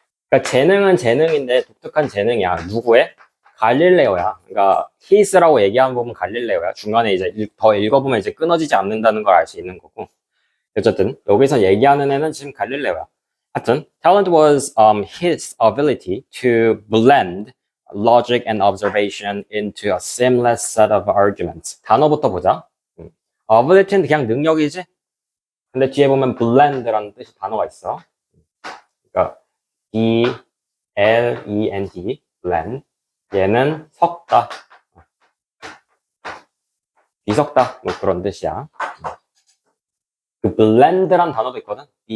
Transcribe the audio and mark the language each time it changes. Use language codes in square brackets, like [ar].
[ko] 그러니까 재능은 재능인데 독특한 재능이야. 누구의? 갈릴레오야. 그러니까 his라고 얘기하는 부분 갈릴레오야. 중간에 이제 더 읽어보면 이제 끊어지지 않는다는 걸 알 수 있는 거고. 어쨌든 여기서 얘기하는 애는 지금 갈릴레오야. [en] 하여튼 talent was his ability to blend logic and observation into a seamless set of arguments. [ko] 단어부터 보자. ability는 그냥 능력이지. 근데 뒤에 보면 blend라는 뜻이 단어가 있어. 그러니까 B-L-E-N-D, blend. 얘는 섞다, 뒤섞다, 뭐 그런 뜻이야. 그 blend란 단어도 있거든.